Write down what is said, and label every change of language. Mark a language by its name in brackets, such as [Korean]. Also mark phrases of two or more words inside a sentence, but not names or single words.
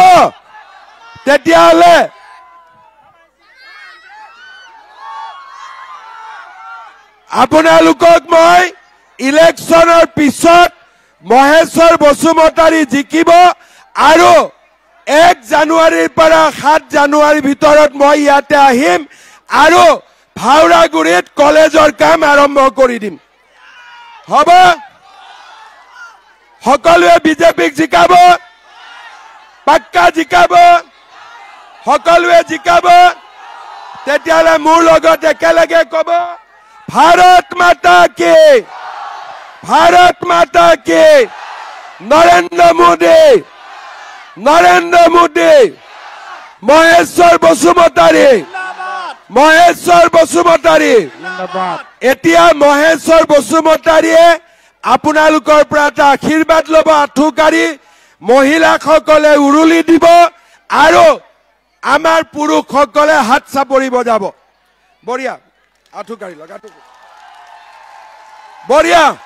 [Assamese] তেতিয়াহলে আপোনালোকক মই ইলেকশনৰ পিছত মহেশ্বৰ বসুমতাৰী জিকিব আৰু 1 জানুৱাৰীৰ পৰা 7 জানুৱাৰীৰ ভিতৰত মই ইয়াতে আহিম আৰু ভাওৰাগুৰিত কলেজৰ কাম আৰম্ভ কৰি দিম, হব? সকলোৱে বিজেপিক জিকাব, পাক্কা জিকাব, সকলোৱে জিকাব। তেতিয়াহলে মোৰ লগত একেলগে কব, [Hindi] भारत माता की, भारत माता की, नरेंद्र मोदी, नरेंद्र मोदी, महेश्वर बसुमतारी, महेश्वर बसुमतारी। [Assamese] এতিয়া মহেশ্বৰ বসুমতাৰীয়ে আপোনালোকৰ পৰা এটা আশীৰ্বাদ লব, আঁঠুকাৰি মহিলাসকলে উৰুলি দিব আৰু আমাৰ পুৰুষসকলে হাত চাপৰি বজাব। বঢ়িয়া, আঁঠুকাৰি লগ, বঢ়িয়া।